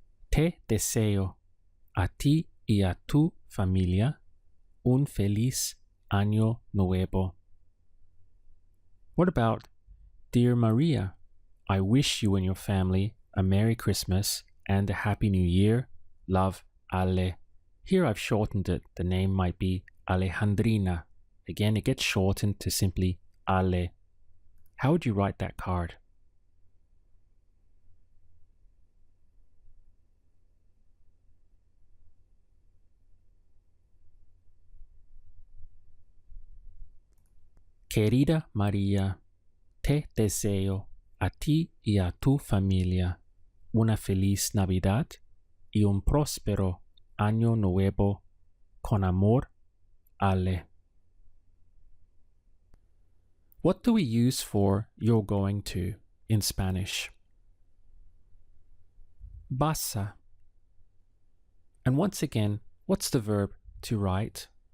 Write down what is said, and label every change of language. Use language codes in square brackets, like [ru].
[es] Te deseo a ti y a tu familia un feliz año nuevo. [en] What about, Dear Maria, I wish you and your family a Merry Christmas and a Happy New Year. Love, Ale. Here I've shortened it. The name might be Alejandrina. Again, it gets shortened to simply Ale. How would you write that card? [es] Querida María, te deseo a ti y a tu familia una feliz Navidad y un próspero año nuevo. Con amor, Ale. [en] What do we use for you're going to in Spanish? [es] Vas a. [en] And once again, what's the verb to write?